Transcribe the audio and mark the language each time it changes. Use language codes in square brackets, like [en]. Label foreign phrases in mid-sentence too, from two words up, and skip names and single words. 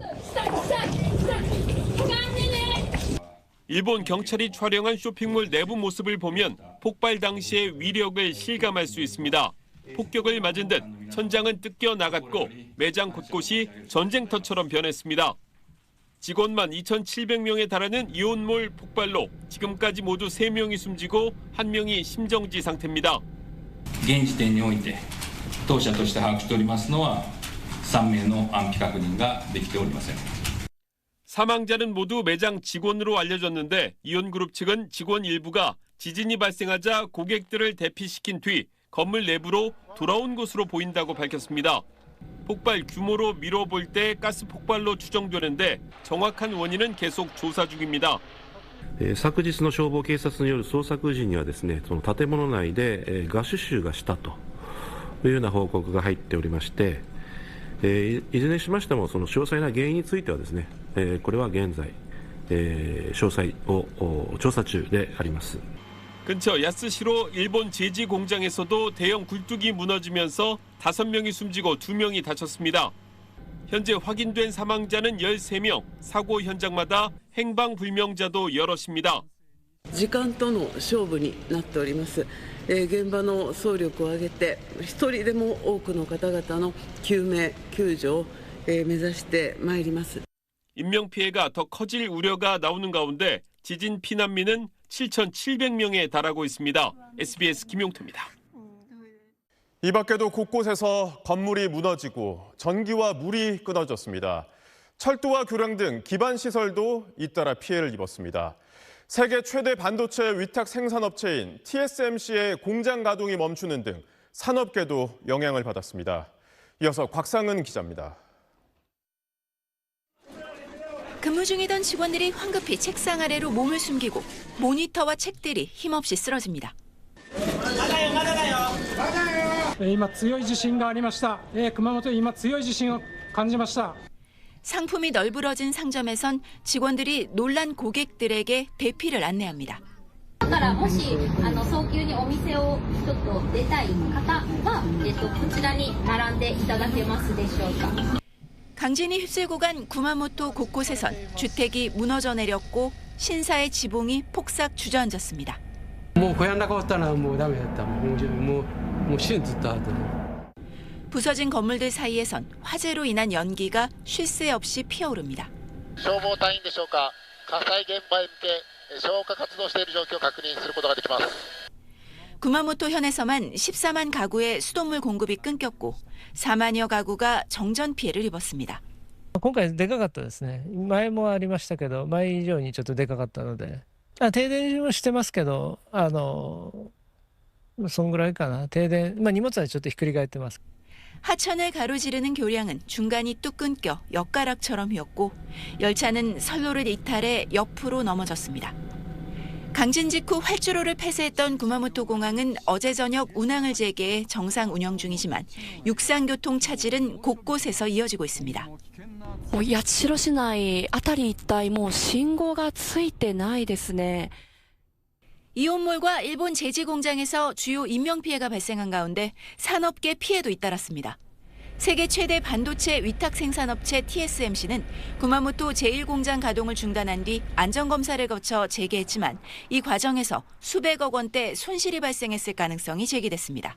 [ko] 일본 경찰이 촬영한 쇼핑몰 내부 모습을 보면 폭발 당시의 위력을 실감할 수 있습니다. 폭격을 맞은 듯 천장은 뜯겨 나갔고 매장 곳곳이 전쟁터처럼 변했습니다. 직원만 2,700명에 달하는 이온몰 폭발로 지금까지 모두 3명이 숨지고 1명이 심정지 상태입니다. [ja] 現時点において当社として把握しておりますのは3名の安否確認ができておりません。 [ko] 사망자는 모두 매장 직원으로 알려졌는데 이온그룹 측은 직원 일부가 지진이 발생하자 고객들을 대피시킨 뒤 건물 내부로 돌아온 것으로 보인다고 밝혔습니다. 폭발 규모로 미뤄볼 때 가스 폭발로 추정되는데 정확한 원인은 계속 조사 중입니다. [ja] 昨日の消防警察による捜索時にはですね、その建物内でガス臭がしたというような報告が入っておりまして、いずれにしましてもその詳細な原因についてはですね、これは現在詳細を調査中であります。 [ko] 근처 야스시로 일본 제지 공장에서도 대형 굴뚝이 무너지면서 5명이 숨지고 2명이 다쳤습니다. 현재 확인된 사망자는 13명, 사고 현장마다 행방불명자도 여럿입니다. [ja] 時間との勝負になっております。現場の総力を挙げて一人でも多くの方々の救命救助を目指してまいります。 [ko] 인명 피해가 더 커질 우려가 나오는 가운데 지진 피난민은 7,700명에 달하고 있습니다. SBS 김용태입니다. 이 밖에도 곳곳에서 건물이 무너지고 전기와 물이 끊어졌습니다. 철도와 교량 등 기반 시설도 잇따라 피해를 입었습니다. 세계 최대 반도체 위탁 생산업체인 TSMC의 공장 가동이 멈추는 등 산업계도 영향을 받았습니다. 이어서 곽상은 기자입니다. 근무 중이던 직원들이 황급히 책상 아래로 몸을 숨기고 모니터와 책들이 힘없이 쓰러집니다. [ja] 今強い地震がありました。熊本今強い地震を感じました。 [ko] 상품이 널브러진 상점에선 직원들이 놀란 고객들에게 대피를 안내합니다. [ja] だからもし早急にお店をちょっと出たい方はこちらに並んでいただけますでしょうか. [ko] 강진이 휩쓸고 간 구마모토 곳곳에선 주택이 무너져 내렸고 신사의 지붕이 폭삭 주저앉았습니다. [ja] もう小屋の中おったらもうダメだった。もう死ぬずっとあった。 [ko] 부서진 건물들 사이에선 화재로 인한 연기가 쉴 새 없이 피어오릅니다. [ja] 消防隊員でしょうか。火災現場へ向け消火活動している状況を確認することができます。 [ko] 구마모토현에서만 14만 가구의 수돗물 공급이 끊겼고 4만여 가구가 정전 피해를 입었습니다. [ja] 今回でかかったですね。前もありましたけど、前以上にちょっとでかかったので、停電はしてますけど、そんぐらいかな。停電、荷物はちょっとひっくり返ってます。 [ko] 하천을 가로지르는 교량은 중간이 뚝 끊겨 엿가락처럼 휘었고 열차는 선로를 이탈해 옆으로 넘어졌습니다. 강진 직후 활주로를 폐쇄했던 구마모토 공항은 어제 저녁 운항을 재개해 정상 운영 중이지만 육상교통 차질은 곳곳에서 이어지고 있습니다. [ja] 八代市内あたり一帯もう信号がついてないですね. [ko] 이온몰과 일본 제지 공장에서 주요 인명 피해가 발생한 가운데 산업계 피해도 잇따랐습니다. 세계 최대 반도체 위탁 생산업체 TSMC는 구마모토 제1공장 가동을 중단한 뒤 안전검사를 거쳐 재개했지만 이 과정에서 수백억 원대 손실이 발생했을 가능성이 제기됐습니다.